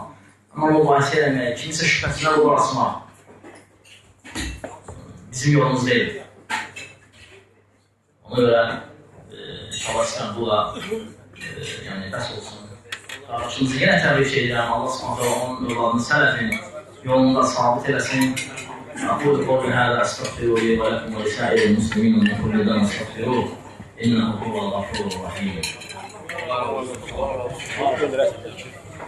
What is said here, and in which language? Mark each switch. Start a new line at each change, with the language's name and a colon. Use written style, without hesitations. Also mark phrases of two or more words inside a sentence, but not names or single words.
Azerbaijani: Amma mübahisə eləmək, kimisə şübhəsinə qol arasmaq bizim yolumuz deyil. Ona görə çalışkan bu da yəni bəs olsun. Qardaşımızı yenə təbrik edirəm.
Arabic: الله سبحانه
Azerbaijani: onun yollarını sələfin yolunda sabit eləsin.
Arabic: أقول قولي هذا أستغفر لي ولكم ولسائر المسلمين من كل ذنب استغفروه إنه هو الغفور الرحيم.